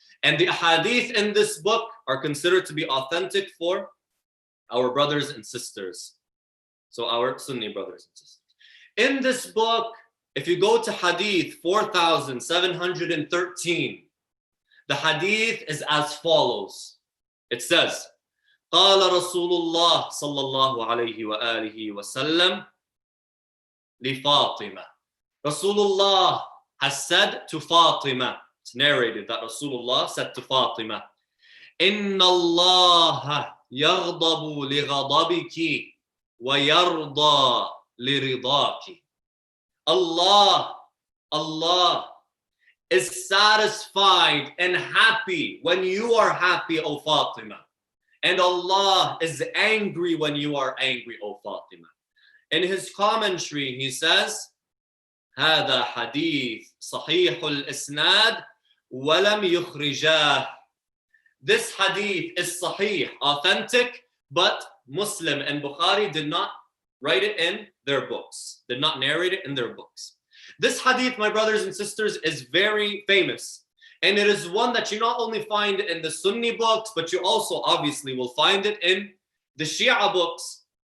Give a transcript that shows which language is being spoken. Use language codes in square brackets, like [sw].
[en] And the ahadith in this book are considered to be authentic for our brothers and sisters. So our Sunni brothers and sisters. In this book, if you go to hadith 4713, the hadith is as follows. It says, [ar] قال رسول الله صلى الله عليه وآله وسلم لفاطمة. [en] Rasulullah has said to Fatima, it's narrated that Rasulullah said to Fatima, [ar] إن الله يغضب لغضبك ويرضى لرضاك. [en] Allah is satisfied and happy when you are happy, O Fatima. And Allah is angry when you are angry, O Fatima. In his commentary, he says, [ar] هذا حديث صحيح الإسناد ولم يخرجاه. [en] This hadith is sahih, authentic, but Muslim and Bukhari did not write it in their books, did not narrate it in their books. This hadith, my brothers and sisters, is very famous. And it is one that you not only find in the Sunni books, but you also obviously will find it in the Shia books.